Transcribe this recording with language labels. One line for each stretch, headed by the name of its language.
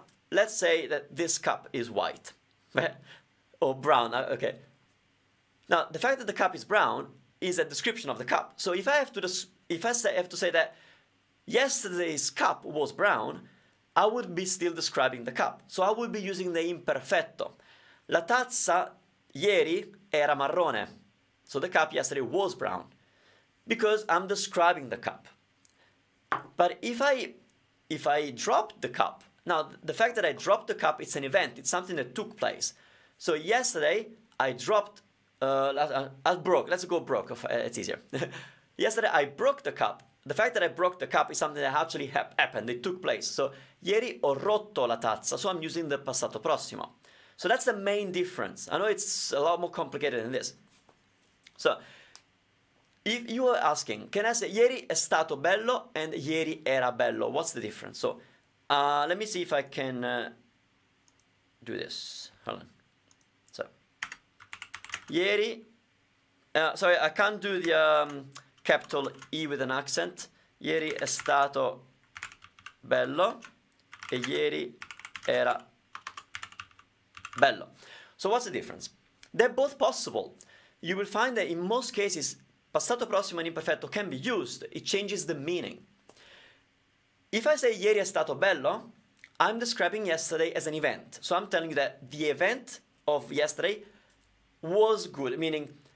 English: Let's say that this cup is white, or brown, okay. Now, the fact that the cup is brown is a description of the cup. So if I have to say that yesterday's cup was brown, I would be still describing the cup. So I would be using the imperfetto.
Italian: La tazza ieri era marrone.
English: So the cup yesterday was brown, because I'm describing the cup. But if I drop the cup, now the fact that I dropped the cup, it's an event, it's something that took place. So yesterday I dropped, let's go broke, it's easier. Yesterday I broke the cup. The fact that I broke the cup is something that actually happened, it took place. So
Italian: ieri ho rotto la tazza,
English: so I'm using the passato prossimo. So that's the main difference. I know it's a lot more complicated than this. So if you are asking, can I say
Italian: ieri è stato bello
English: and
Italian: ieri era bello?
English: What's the difference? So let me see if I can do this. Hold on. So ieri, sorry, I can't do the capital E with an accent.
Italian: Ieri è stato bello e ieri era bello.
English: So what's the difference? They're both possible. You will find that in most cases, passato prossimo and imperfetto can be used. It changes the meaning. If I say
Italian: ieri è stato bello,
English: I'm describing yesterday as an event. So I'm telling you that the event of yesterday was good, meaning